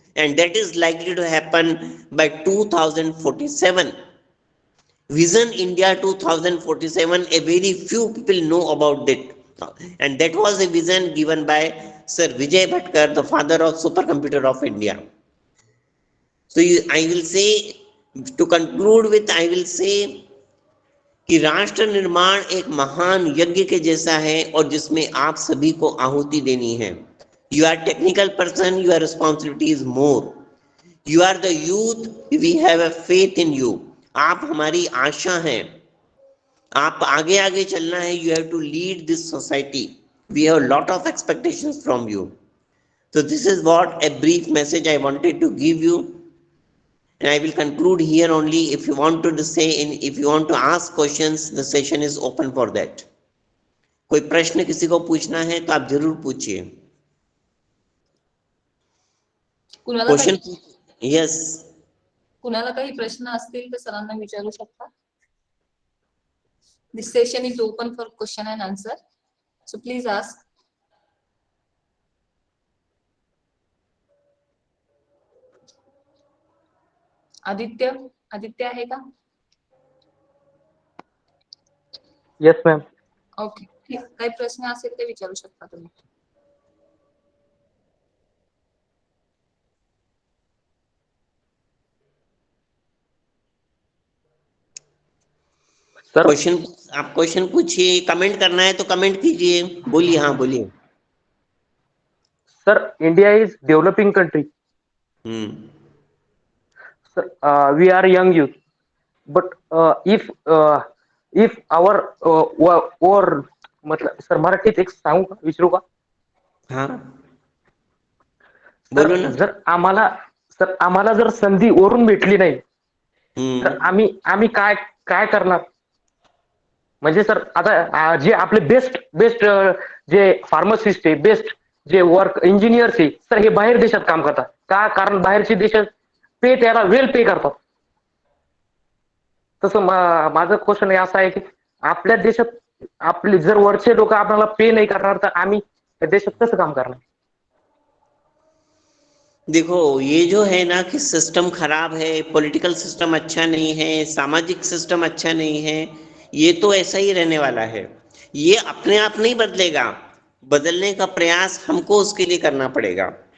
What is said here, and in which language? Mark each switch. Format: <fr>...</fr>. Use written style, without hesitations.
<en>And that is likely to happen by 2047. Vision India 2047, a very few people know about it. And that was a vision given by Sir Vijay Bhatkar, the father of supercomputer of India. So I will say,</en> <hi>to conclude with, I will say कि राष्ट्र निर्माण एक महान यज्ञ के जैसा है और जिसमें आप सभी को आहुति देनी है।</hi> <en>You are technical person, your responsibility is more. You are the youth, we have a faith in you.</en> <hi>आप हमारी आशा हैं, आप आगे आगे चलना है।</hi> <en>You have to lead this society. We have a lot of expectations from you. So this is what a brief message I wanted to give you. And I will conclude here only. If you want to say, if you want to ask questions, the session is open for that.</en> <hi>कोई प्रश्न किसी को पूछना है तो आप जरूर पूछिए।</hi> <en>question, yes,</en> <mr>कुणाला काही प्रश्न असतील तर सरांना विचारू शकता.</mr> <en>This session is open for question and answer. So please ask.</en> <mr>Aditya आहे का?</mr> <en>Yes ma'am.</en> <mr>ओके, काही प्रश्न असेल ते विचारू शकता तुम्ही.</mr> <en>sir</en> <hi>क्वेश्चन, आप क्वेश्चन पूछिए, कमेंट करना है तो कमेंट कीजिए, बोलिए. हाँ बोलिए.</hi> <en>Sir India is developing country. Sir, we are young youth, but if our or</en> <mr>मतलब सर मराठीत एक सांगू का, विचारू का?</mr> <hi>हाँ</hi> <en>sir</en> <hi>बोलो ना.</hi> <mr>जर आम्हाला जर संधी वरून भेटली नाही तर आम्ही काय काय करणार? म्हणजे सर आता जे आपले बेस्ट जे फार्मासिस्ट आहे, बेस्ट जे वर्क इंजिनियर्स आहे सर, हे बाहेर देशात काम करतात का? कारण बाहेरचे देशात पे त्याला वेल पे करतात. तसं माझं क्वेश्चन असं आहे की आपल्या देशात आपले जर वरचे लोक आपल्याला पे नाही करणार तर आम्ही त्या देशात कसं काम करणार?</mr> <hi>देखो ये जो है ना कि सिस्टम खराब है, पॉलिटिकल सिस्टम अच्छा नहीं है, सामाजिक सिस्टम अच्छा नहीं है, ये तो ऐसा ही रहने वाला है. ये अपने आप नहीं बदलेगा. बदलने का प्रयास हमको उसके लिए करना पड़ेगा.</hi>